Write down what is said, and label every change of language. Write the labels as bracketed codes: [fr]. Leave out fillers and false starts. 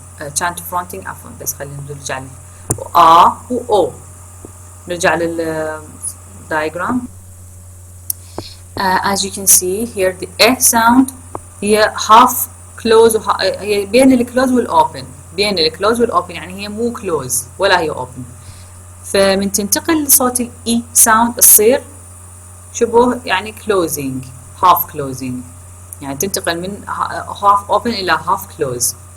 [ar] كانت fronting عفوا، بس خلينا نرجع ل A و O. نرجع لل diagram. [en] As you can see here the A sound [ar] هي half close هي بين الclose والopen. بين الكلوز والopen يعني هي مو كلوز ولا هي open. فمن تنتقل لصوت الإي ساوند تصير شبه يعني closing half closing، يعني تنتقل من half open إلى half close.